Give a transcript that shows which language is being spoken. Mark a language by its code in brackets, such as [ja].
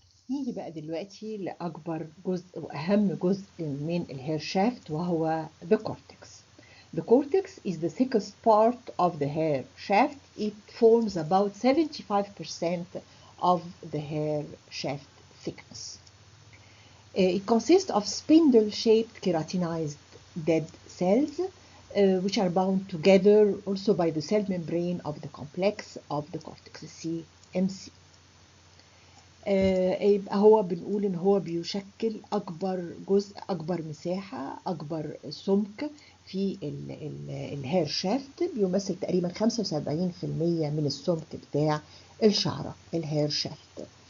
[ar] نيجي بقى دلوقتي لأكبر جزء وأهم جزء من الهير شافت وهو the cortex. [en] The cortex is the thickest part of the hair shaft. It forms about 75% of the hair shaft thickness. It consists of spindle-shaped keratinized dead cells which are bound together also by the cell membrane of the complex of the cortex CMC. [ar] يبقى هو بنقول ان هو بيشكل اكبر جزء، اكبر مساحه، اكبر سمك في الهير شافت، بيمثل تقريبا 75% من السمك بتاع الشعره الهير شافت.